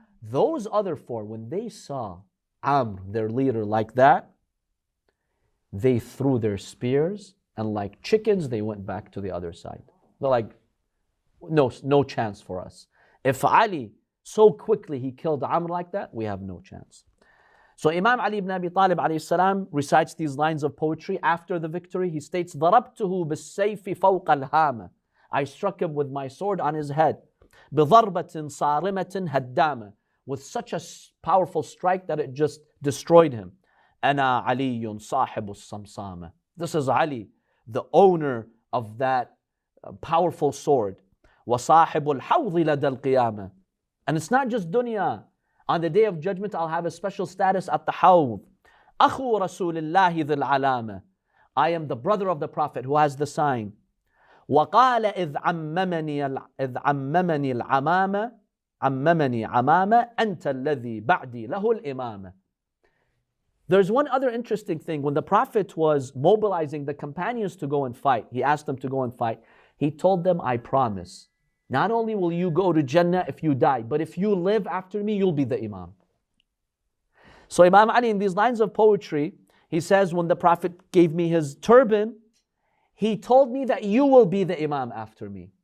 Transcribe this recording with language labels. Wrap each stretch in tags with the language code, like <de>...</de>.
<en>Those other 4, when they saw Amr, their leader, like that, they threw their spears, and like chickens, they went back to the other side. They're like, no chance for us. If Ali, so quickly he killed Amr like that, we have no chance. So Imam Ali ibn Abi Talib alayhi salam recites these lines of poetry after the victory. He states,</en> <ar>"ضربته بالسيف فوق الهامة."</ar> <en>I struck him with my sword on his head.</en> <ar>بضربة صارمة هدامة.</ar> <en>With such a powerful strike that it just destroyed him.</en> <ar>أنا علي صاحب الصمصامة.</ar> <en>This is Ali, the owner of that powerful sword.</en> <ar>وصاحب الحوض لدى القيامة.</ar> <en>And it's not just dunya. On the day of judgment, I'll have a special status at the Hawd.</en> <ar>أخو رسول الله ذي العلامة.</ar> <en>I am the brother of the Prophet who has the sign.</en> <ar>وقال إذ عممني العمامة عممني عمامة أنت الذي بعدي له الإمامة.</ar> <en>There's one other interesting thing. When the Prophet was mobilizing the companions to go and fight, he asked them to go and fight. He told them, "I promise, not only will you go to Jannah if you die, but if you live after me, you'll be the Imam." So Imam Ali, in these lines of poetry, he says, when the Prophet gave me his turban, he told me that you will be the Imam after me.</en>